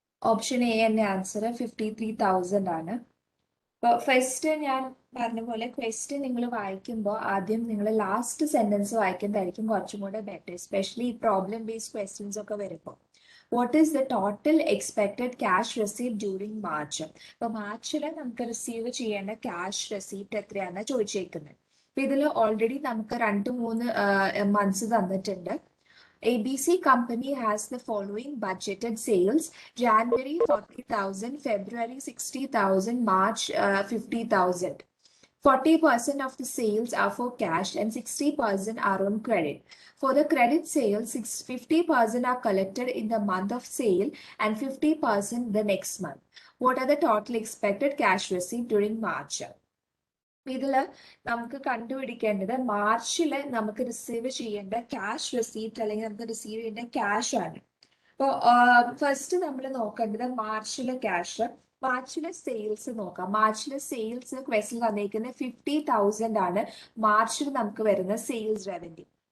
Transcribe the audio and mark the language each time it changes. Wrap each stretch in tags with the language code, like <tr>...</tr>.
<ml>Option A എന്റെ answer 53,000 ആണ്. അപ്പോൾ ഫസ്റ്റ് ഞാൻ പറഞ്ഞ പോലെ ക്വസ്റ്റ്യൻ നിങ്ങൾ വായിക്കുമ്പോൾ ആദ്യം നിങ്ങൾ ലാസ്റ്റ് സെന്റൻസ് വായിക്കുന്നതായിരിക്കും കുറച്ചും കൂടെ better, especially problem based questions ഒക്കെ വരുമ്പോൾ.</ml> <en>What is the total expected cash receipt during March?</en> <ml>അപ്പൊ മാർച്ചിൽ നമുക്ക് റിസീവ് ചെയ്യേണ്ട ക്യാഷ് റെസീപ്റ്റ് എത്രയാണെന്ന് ചോദിച്ചേക്കുന്നത്. അപ്പൊ ഇതിൽ ഓൾറെഡി നമുക്ക് 2-3 മന്ത്സ് തന്നിട്ടുണ്ട്.</ml> <en>ABC company has the following budgeted sales: January 40,000, February 60,000, March 50,000. 40% of the sales are for cash and 60% are on credit. For the credit sales, 50% are collected in the month of sale and 50% the next month. What are the total expected cash received during March?</en> <ml>ഇതില് നമുക്ക് കണ്ടുപിടിക്കേണ്ടത് മാർച്ചില് നമുക്ക് receive ചെയ്യേണ്ട cash receipt അല്ലെങ്കിൽ നമുക്ക് receive ചെയ്യേണ്ട cash ആണ്. അപ്പോൾ ഫസ്റ്റ് നമ്മൾ നോക്കേണ്ടത് മാർച്ചിലെ ക്യാഷ്. മാർച്ചിലെ സെയിൽസ് നോക്കാം. മാർച്ചിലെ സെയിൽസ് ക്വസ്റ്റിൽ തന്നിരിക്കുന്നത് 50,000 ആണ് മാർച്ചിൽ നമുക്ക് വരുന്ന സെയിൽസ് റവന്യൂ.</ml>